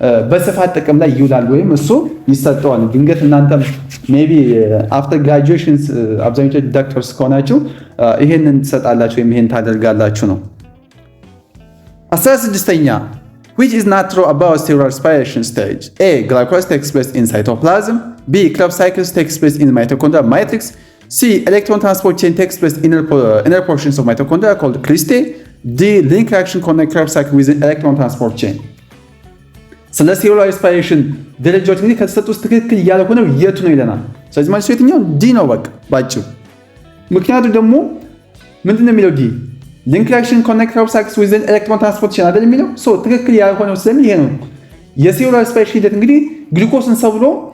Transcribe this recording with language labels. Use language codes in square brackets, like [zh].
[am] በስፋት ጥቅም ላይ ይውላል ወይም እሱ ይሰጠዋል። ድንገት እናንተም ሜቢ አፍተር ግራጁዌሽን አብዛኞቹ ዶክተርስ ከሆናችሁ ይሄንን ትሰጣላችሁ ወይም ይሄን ታደርጋላችሁ ነው። 16ኛ [en] Which is not true about cellular respiration stage? A. Glycolysis takes place in cytoplasm. B. Krebs cycles takes place in mitochondrial matrix. C. Electron transport chain takes place in inner portions of mitochondria called cristae. D. Link reaction connect Krebs cycle with electron transport chain. [am] ስለ ሴሉላር ሪስፓይሬሽን ደረጃዎች እንግዲህ ከተሰጡ ውስጥ ትክክል ያልሆነው የቱ ነው ይለናል። ስለዚህ መልሱ የትኛው? ዲ ነው በቃ ባጭሩ። ምክንያቱ ደግሞ ምንድነው የሚለው ዲ ሊንክ ሪአክሽን ኮኔክት [en] Krebs cycle with electron transport chain [am] አይደል የሚለው ትክክል ያልሆነው ስለምን ይሄ ነው። የሴሉላር ሪስፓይሬሽን ሂደት እንግዲህ ግሉኮስን ሰብሮ